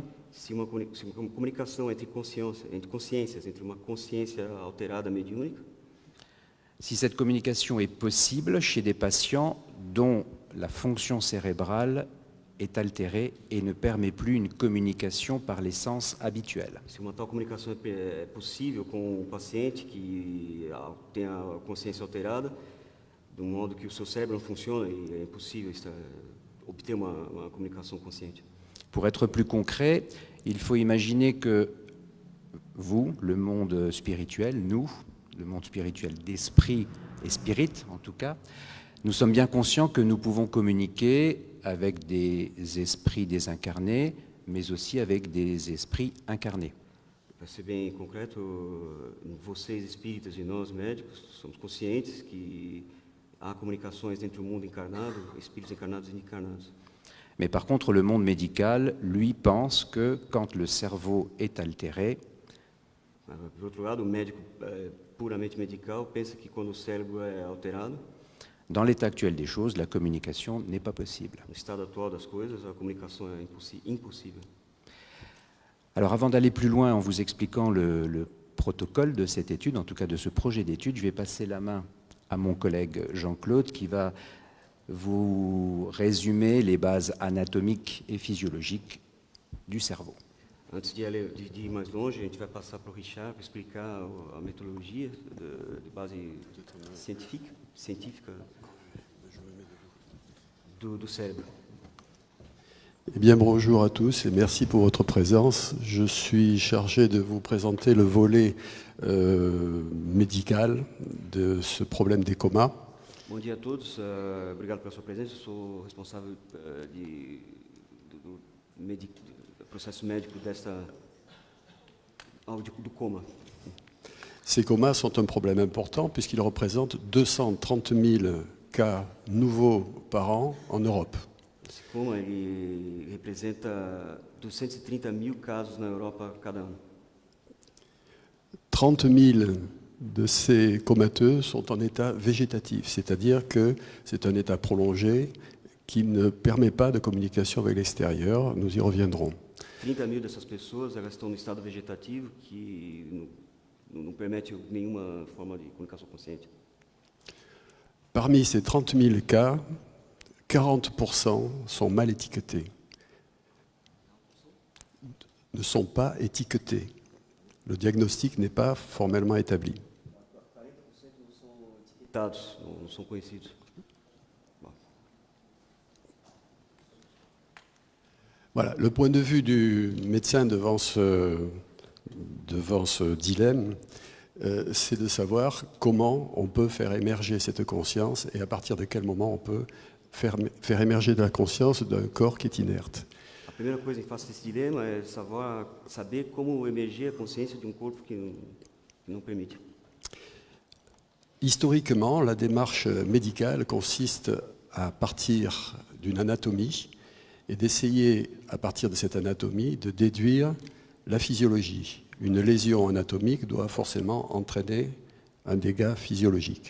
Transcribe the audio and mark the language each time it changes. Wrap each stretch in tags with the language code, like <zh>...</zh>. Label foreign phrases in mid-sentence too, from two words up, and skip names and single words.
<pt>se uma comunicação entre consciências, entre uma consciência alterada mediúnica,</pt> <fr>si cette communication est possible chez des patients dont la fonction cérébrale est altérée et ne permet plus une communication par les sens habituels.</fr> <pt>se uma tal comunicação é possível com o paciente que tem a consciência alterada, de modo que o seu cérebro não funciona e é impossível obter uma comunicação consciente.</pt> <fr>Pour être plus concret, il faut imaginer que vous, le monde spirituel, nous, le monde spirituel d'esprit et spirit en tout cas, nous sommes bien conscients que nous pouvons communiquer avec des esprits désincarnés, mais aussi avec des esprits incarnés.</fr> <pt>Para ser bem concreto, vocês espíritas e nós médicos somos conscientes que há comunicações entre o mundo encarnado, espíritos encarnados e encarnados.</pt> <fr>Mais par contre, le monde médical, lui, pense que quand le cerveau est altéré,</fr> <pt>Por outro lado, o médico puramente medical pensa que quando o cérebro é alterado,</pt> <fr>dans l'état actuel des choses, la communication n'est pas possible.</fr> <pt>no estado atual das coisas, a comunicação é impossível.</pt> <fr>Alors avant d'aller plus loin en vous expliquant le protocole de cette étude, en tout cas de ce projet d'étude, je vais passer la main à mon collègue Jean-Claude qui va vous résumer les bases anatomiques et physiologiques du cerveau.</fr> <pt>Antes de ir mais longe, a gente vai passar para o Richard para explicar a metodologia de base científica do cérebro.</pt> <fr>Eh bien, bonjour à tous et merci pour votre présence. Je suis chargé de vous présenter le volet médical de ce problème des comas.</fr> <pt>Bom dia a todos, obrigado pela sua presença. Eu sou responsável do processo médico do coma.</pt> <fr>Ces comas sont un problème important puisqu'ils représentent 230 000 cas nouveaux par an en Europe.</fr> <pt>Esse coma ele representa 230.000 casos na Europa cada ano.</pt> <fr>30 000 de ces comateux sont en état végétatif, c'est-à-dire que c'est un état prolongé qui ne permet pas de communication avec l'extérieur. Nous y reviendrons.</fr> <pt>30.000 dessas pessoas elas estão no estado vegetativo que não permite nenhuma forma de comunicação consciente.</pt> <fr>Parmi ces 30 000 cas, 40% sont mal étiquetés, ne sont pas étiquetés. Le diagnostic n'est pas formellement établi.</fr> <pt>40% não são etiquetados, não são conhecidos.</pt> <fr>Voilà, le point de vue du médecin devant ce dilemme, c'est de savoir comment on peut faire émerger cette conscience et à partir de quel moment on peut faire émerger de la conscience d'un corps qui est inerte.</fr> <pt>A primeira coisa que faço desse dilema é saber como emergir a consciência de corpo que não permite.</pt> <fr>Historiquement, la démarche médicale consiste à partir d'une anatomie et d'essayer, à partir de cette anatomie, de déduire la physiologie. une lésion anatomique doit forcément entraîner un dégât physiologique.</fr>